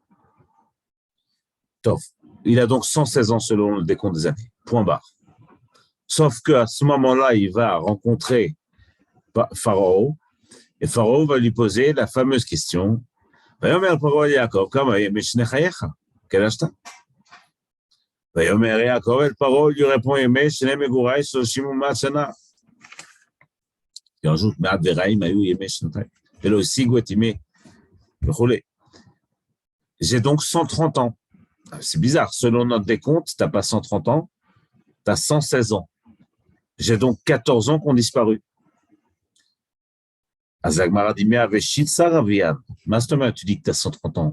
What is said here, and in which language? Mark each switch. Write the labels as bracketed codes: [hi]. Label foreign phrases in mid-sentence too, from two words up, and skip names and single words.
[fr] Il a donc 116 ans selon le décompte des années. Point barre. Sauf qu'à ce moment-là, il va rencontrer Pharaon, et Pharaon va lui poser la fameuse question. Quel âge t'as? [he] ויאמר יעקב אל פרעה [fr] lui répond [he] ימי שני מגוריי 30 שנה. [fr] Il rajoute [he] מעט ורעים היו ימי שנתיים. ולא השיגו את ימי וכולי. [fr] J'ai donc 130 ans. C'est bizarre, selon notre décompte, tu n'as pas 130 ans, tu as 116 ans. J'ai donc 14 ans qui ont disparu. Azagmara dit, mais avec Shitsa Ravian, Masterman, tu dis que tu as 130 ans.